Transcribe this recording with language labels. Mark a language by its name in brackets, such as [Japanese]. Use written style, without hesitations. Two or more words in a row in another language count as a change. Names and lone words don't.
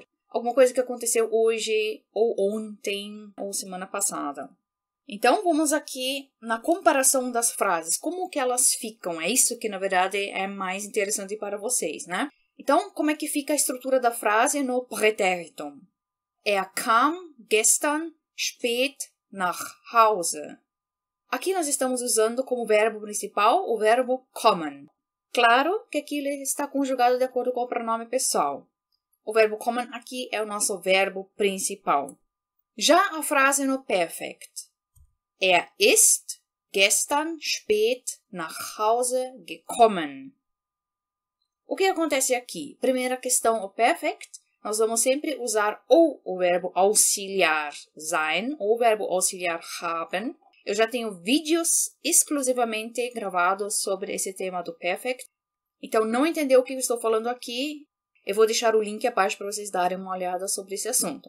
[Portuguese] Alguma coisa que aconteceu hoje, ou ontem, ou semana passada. Então, vamos aqui na comparação das frases. Como que elas ficam? É isso que, na verdade, é mais interessante para vocês, né? Então, como é que fica a estrutura da frase no pretérito? [German] Kam gestern spät nach Hause. [Portuguese] Aqui nós estamos usando como verbo principal o verbo kommen. Claro que aqui ele está conjugado de acordo com o pronome pessoal. O verbo kommen aqui é o nosso verbo principal. Já a frase no perfect. [German] Ist gestern spät nach Hause gekommen. [Portuguese] O que acontece aqui? Primeira questão, o perfect. Nós vamos sempre usar ou o verbo auxiliar sein ou o verbo auxiliar haben. Eu já tenho vídeos exclusivamente gravados sobre esse tema do perfect. Então, não entendeu o que eu estou falando aqui? Eu vou deixar o link abaixo para vocês darem uma olhada sobre esse assunto.